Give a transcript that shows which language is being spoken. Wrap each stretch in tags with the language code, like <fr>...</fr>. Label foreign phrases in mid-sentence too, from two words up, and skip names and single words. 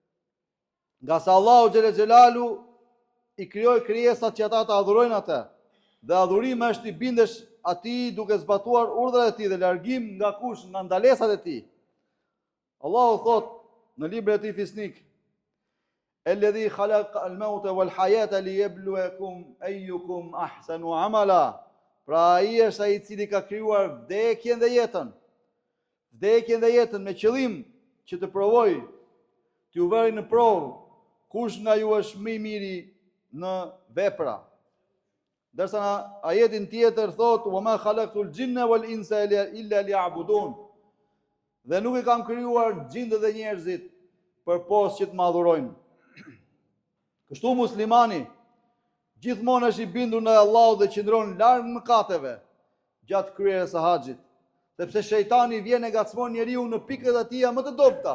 <sq>Nga sa Allahu Xhelel Xhelalu i krijoi krijesat që ata të adhurojnë atë, Dhe adhurim është i bindesh atij duke zbatuar urdhrat e tij dhe largim nga kush, nga ndalesat e tij. Allahu thot në librin e tij fisnik:</sq> <ar>"الذي خلق الموت والحياة ليبلوكم أيكم أحسن عملا."</ar> <sq>Pra ai është ai i cili ka krijuar vdekjen dhe jetën. Vdekjen dhe jetën me qëllim që të provoj, t'ju vëri në provë kush nga ju është më i miri në vepra. Dërsa në ajetin tjetër thot:</sq> <ar>"وما خلقت الجن والإنس إلا ليعبدون."</ar> <sq>Dhe nuk e kam krijuar gjindët dhe njerëzit për posë që të më adhurojnë. Kështu muslimani gjithmonë është i bindur në Allahu dhe qëndron larg mëkateve gjatë kryerjes së haxhit, sepse shejtani vjen e gacmon njeriu në pikët e tija më të dobta.</sq>